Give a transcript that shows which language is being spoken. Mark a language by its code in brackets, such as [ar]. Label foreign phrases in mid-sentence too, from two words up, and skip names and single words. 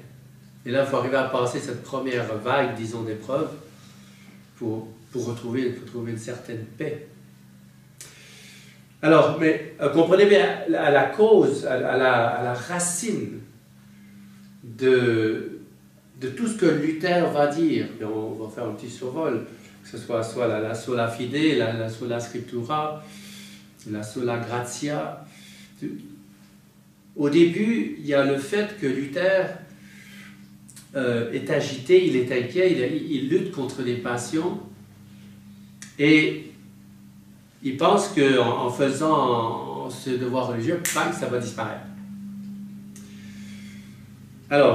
[fr] Et là, il faut arriver à passer cette première vague, disons, d'épreuves pour retrouver une certaine paix. Alors, mais comprenez bien, à la cause, à la racine de tout ce que Luther va dire, et on va faire un petit survol, que ce soit la [la] sola fide, [fr] la [la] sola scriptura, [fr] la [la] sola gratia. [fr] Au début, il y a le fait que Luther est agité, il est inquiet, il lutte contre les passions, et il pense qu'en faisant ce devoir religieux, ça va disparaître.